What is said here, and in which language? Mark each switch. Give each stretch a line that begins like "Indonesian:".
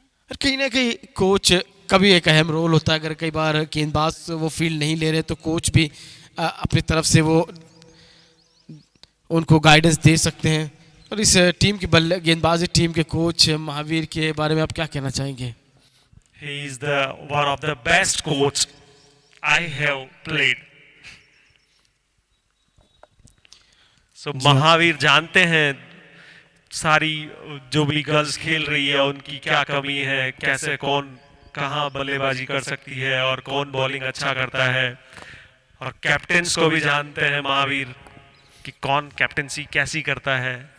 Hindi: कहीं ना कहीं कोच का भी एक अहम रोल होता है। अगर कई बार गेंदबाज वो फील्ड नहीं ले रहे तो कोच भी अपनी तरफ से वो उनको गाइडेंस दे सकते हैं। और इस टीम की गेंदबाजी टीम के कोच महावीर के बारे में आप क्या कहना चाहेंगे?
English: He is the one of the best coach I have played.
Hindi: So Mahavir जानते हैं सारी जो भी गर्ल्स खेल रही है उनकी क्या कमी है, कैसे कौन कहाँ बल्लेबाजी कर सकती है और कौन बॉलिंग अच्छा करता है। और कैप्टन्स को भी जानते हैं महावीर कि कौन कैप्टनसी कैसी करता है।